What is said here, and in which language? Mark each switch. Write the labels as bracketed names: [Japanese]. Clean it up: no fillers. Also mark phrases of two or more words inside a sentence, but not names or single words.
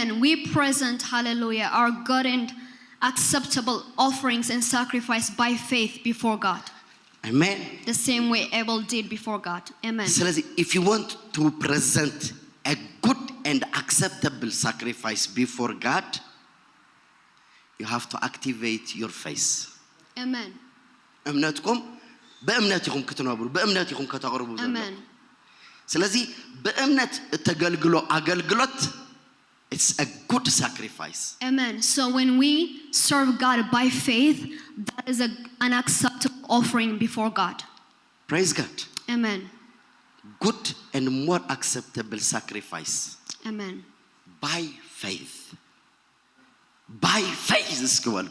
[English] We present, hallelujah, our good and acceptable offerings and sacrifice by faith before God. Amen. The same way Abel did before God. Amen. So if you want to present a good and acceptable sacrifice before God, you have to activate your faith. Amen. [Tigrinya] እምነትኩም በእምነትኩም ክትነብሩ በእምነትኩም ከተቀርቡ ዘለው [English] Amen. [Amharic] ስለዚህ በእምነት ተገልግሎ አገልግሎት [English] it's a good sacrifice. Amen. So when we serve God by faith, that is an acceptable offering before God. Praise God. Amen. Good and more acceptable sacrifice Amen. by faith. By faith is good.